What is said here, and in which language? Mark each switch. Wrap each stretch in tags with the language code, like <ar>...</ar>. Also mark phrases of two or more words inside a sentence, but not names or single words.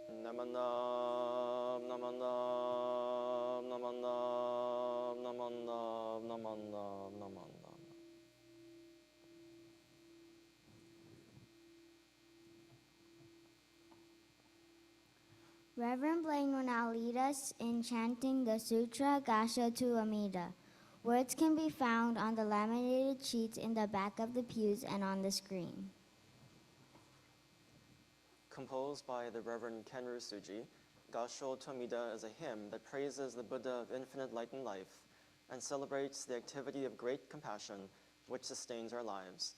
<ja>Namandam, namandam, namandam, namandam, namandam, namandam.</ja> <en>Reverend Blayne will now lead us in chanting the Sutra Gasho to Amida. Words can be found on the laminated sheets in the back of the pews and on the screen. Composed by the Reverend Kenru Suji, Gasho Tomida is a hymn that praises the Buddha of infinite light and life and celebrates the activity of great compassion which sustains our lives.</en>